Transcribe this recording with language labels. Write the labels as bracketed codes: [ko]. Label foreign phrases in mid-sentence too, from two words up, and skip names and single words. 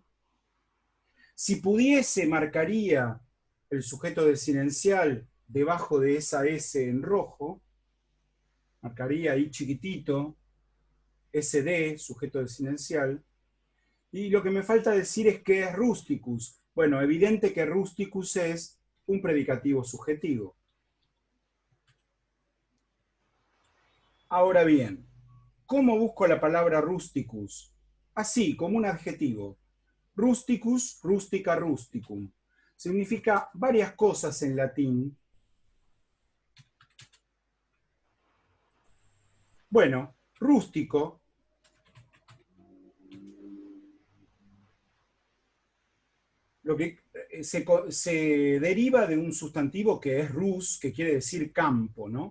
[es] Si pudiese, marcaría el sujeto desinencial debajo de esa S en rojo, marcaría ahí chiquitito, SD, sujeto desinencial, y lo que me falta decir es que es rusticus. Bueno, evidente que rusticus es un predicativo subjetivo. Ahora bien, ¿cómo busco la palabra rusticus? Así, como un adjetivo. [la] Rusticus, rustica, rusticum. [es] Significa varias cosas en latín. Bueno, rústico lo que se deriva de un sustantivo que es rus, que quiere decir campo, ¿no?